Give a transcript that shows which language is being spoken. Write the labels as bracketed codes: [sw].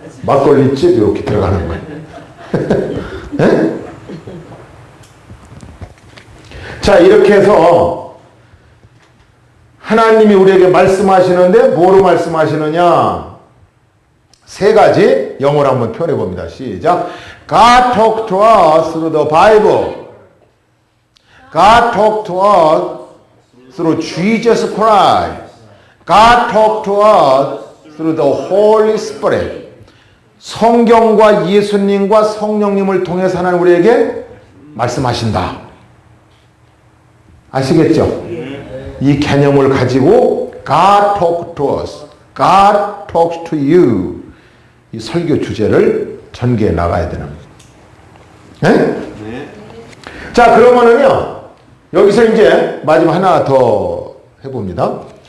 [ko] 막걸리집 이렇게 들어가는 거예요. 네? 자, 이렇게 해서 하나님이 우리에게 말씀하시는데 뭐로 말씀하시느냐? 세 가지 영어로 한번 표현해 봅니다. 시작. [en] God talk to us through the Bible. God talk to us through Jesus Christ. God talk to us through the Holy Spirit. [ko] 성경과 예수님과 성령님을 통해서 하나님 우리에게 말씀하신다. 아시겠죠? 이 개념을 가지고 [en] God talk to us. God talks to you. [ko] 이 설교 주제를 전개해 나가야 되는 거예요. 네? 자, 그러면은요, 여기서 이제 마지막 하나 더 해봅니다.